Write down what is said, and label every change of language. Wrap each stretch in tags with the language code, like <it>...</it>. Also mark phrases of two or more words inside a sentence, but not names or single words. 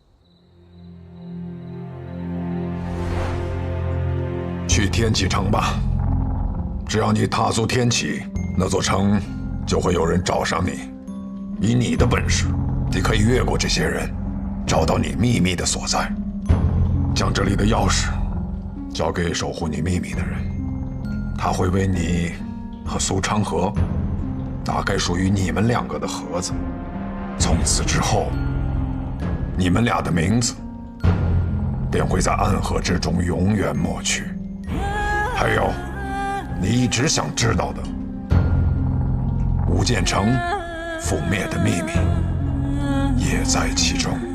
<zh>去天启城吧，只要你踏足天启，那座城就会有人找上你。以你的本事，你可以越过这些人，找到你秘密的所在，将这里的钥匙交给守護你秘密的人，他會為你和蘇昌河打開屬於你們兩個的盒子。從此之後，你們倆的名字便會在暗河之中永遠抹去。還有，你一直想知道的無間城覆滅的秘密，也在其中。</zh>